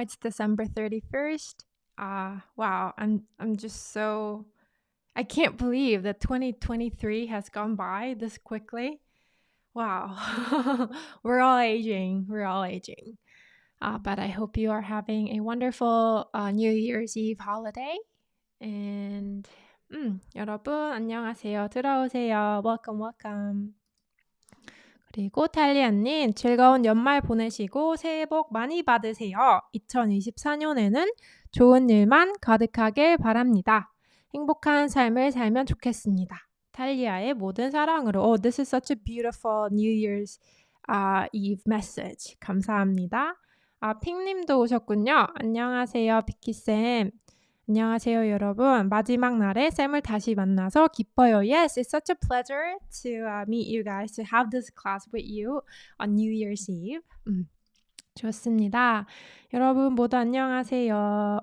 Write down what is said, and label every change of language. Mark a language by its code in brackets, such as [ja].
[en] It's December 31st. Wow, I'm just so I can't believe that 2023 has gone by this quickly. Wow. We're all aging. We're all aging. But I hope you are having a wonderful New Year's Eve holiday. [ko] And 여러분 안녕하세요. 들어오세요. [en] Welcome, welcome. [ko] 그리고 탈리아님 즐거운 연말 보내시고 새해 복 많이 받으세요. 2024년에는 좋은 일만 가득하길 바랍니다. 행복한 삶을 살면 좋겠습니다. 탈리아의 모든 사랑으로. [en] Oh, this is such a beautiful New Year's Eve message. [ko] 감사합니다. 핑님도 오셨군요. 안녕하세요, 비키쌤. 안녕하세요, 여러분. 마지막 날에 쌤을 다시 만나서 기뻐요. [en] Yes, it's such a pleasure to meet you guys, to have this class with you on New Year's Eve. [ko] 좋습니다. 여러분 모두 안녕하세요.